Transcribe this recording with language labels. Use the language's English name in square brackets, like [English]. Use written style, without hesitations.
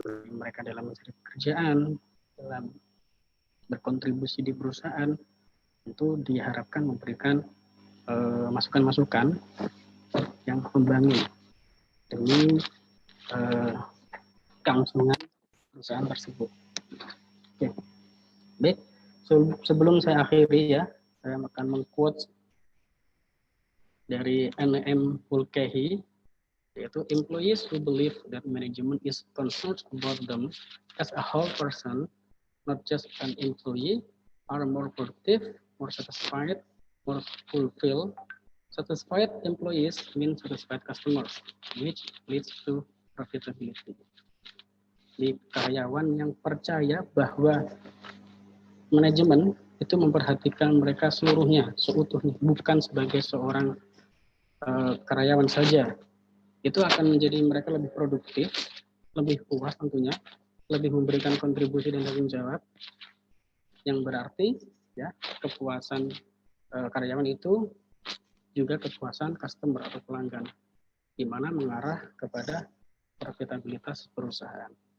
[Indonesian] Mereka dalam mencari pekerjaan, dalam berkontribusi di perusahaan, tentu diharapkan memberikan masukan-masukan yang membangun demi kelangsungan perusahaan tersebut. Oke. Baik, sebelum saya akhiri ya, saya akan meng-quote dari N.M. [English] Mulcahy, yaitu employees who believe that management is concerned about them as a whole person, not just an employee, are more productive, more satisfied, more fulfilled. Satisfied employees mean satisfied customers, which leads to profitability. [Indonesian] Di karyawan yang percaya bahwa manajemen itu memperhatikan mereka seluruhnya, seutuhnya, bukan sebagai seorang karyawan saja, itu akan menjadi mereka lebih produktif, lebih puas tentunya, lebih memberikan kontribusi dan tanggung jawab, yang berarti ya kepuasan karyawan itu juga kepuasan customer atau pelanggan, di mana mengarah kepada profitabilitas perusahaan.